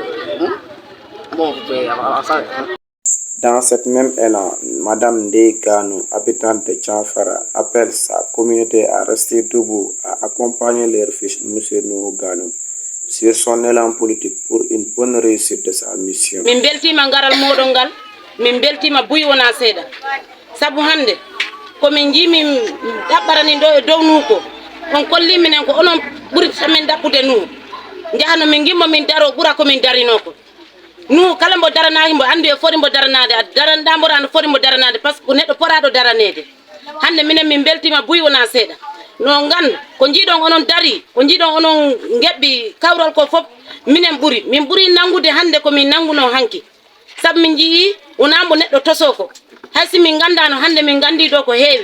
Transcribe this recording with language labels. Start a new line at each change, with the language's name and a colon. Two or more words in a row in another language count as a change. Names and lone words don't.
French: Dans cette même élan, Madame Ndeye Ganou, habitante de Tchanfara, appelle sa communauté à rester debout, à accompagner leur fils M. Nuhu Ganou sur son élan politique pour une bonne réussite de sa mission.
Fula: Min beltima ngaral moɗon ngal, min beltima buy wona seeɗa. Sabu hande komin jimi ɗaɓɓarani ɗo e dow Nuhu ko, on kolli minen ko onon ɓuri samin ɗaɓɓude Nuhu. Jahano min gimmo min daro ɓura komin darino ko. Nuhu kala mbo daranaki mbo andi e foti mbo daranade, a daranɗamo ano foti mbo daranade
French: par ce que
Fula: neɗɗo poraɗo daranede. Hande minen min beltima buy wona seeɗa. No ngan ko jiiɗon onon dari, ko jiiɗon onon geɓɓi kawrol ko fof minen ɓuri. Min ɓuri nangude hande ko min nanguno hanki. Sabu min jii wona mbo neɗɗo tosoko. Haysi min gandano hande min gandi ɗo ko heewi.